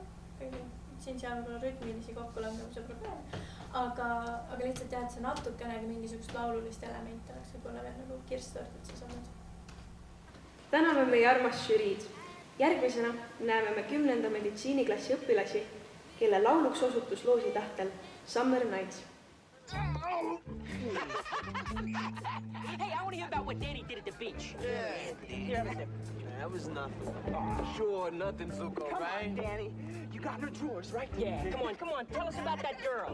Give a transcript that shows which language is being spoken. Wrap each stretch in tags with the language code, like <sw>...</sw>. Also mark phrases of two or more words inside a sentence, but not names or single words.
<et>Siin-seal võib-olla rütmilisi kokkulangemuse probleem. Aga lihtsalt jah, et see natukenegi mingisugust laululist elementi oleks võib-olla veel nagu kirstordid siis olnud. Täname meie armas žüriid. Järgmisena näeme me 10. meditsiiniklassi õpilasi, kelle lauluks osutus loosi tahtel Summer Nights.</et> <en>Hey, I want to hear about what Danny did at the beach. Yeah, that was nothing. Sure, nothing, Zuko, right? Come on, Danny. You got her drawers, right? Yeah. Come on. Tell us about that girl.</en>